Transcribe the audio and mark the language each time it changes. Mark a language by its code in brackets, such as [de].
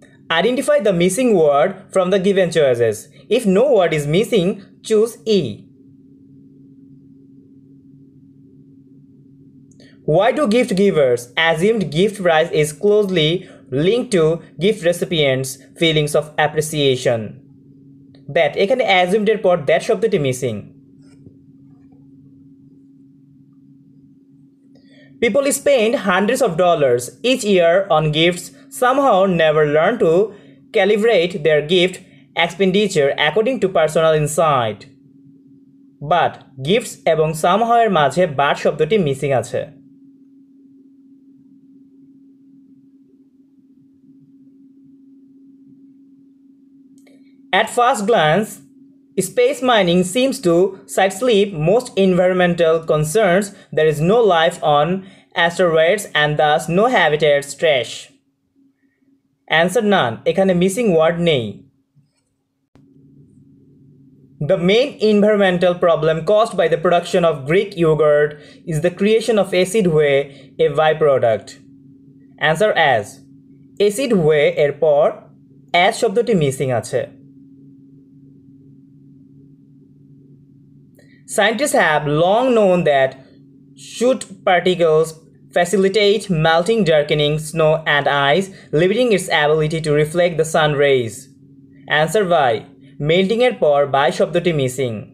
[en] Identify the missing word from the given choices. If no word is missing, choose E. Why do gift givers assumed gift price is closely linked to gift recipients' feelings of appreciation? [bn] That এখানে assumed এর পর that শব্দটি missing. [en] People spend hundreds of dollars each year on gifts somehow never learn to calibrate their gift expenditure according to personal insight. But gifts [bn] এবং somehow এর মাঝে but শব্দটি missing আছে। [en] At first glance, space mining seems to sidestep most environmental concerns. There is no life on asteroids and thus no habitats trash. Answer none. [bn] এখানে missing word নেই। [en] The main environmental problem caused by the production of Greek yogurt is the creation of acid whey, a byproduct. Answer as. [bn] Acid whey এর পর as শব্দটি missing আছে। [en] Scientists have long known that soot particles facilitate melting, darkening snow and ice, limiting its ability to reflect the sun rays. Answer by. [bn] Melting এর পর by শব্দটি missing.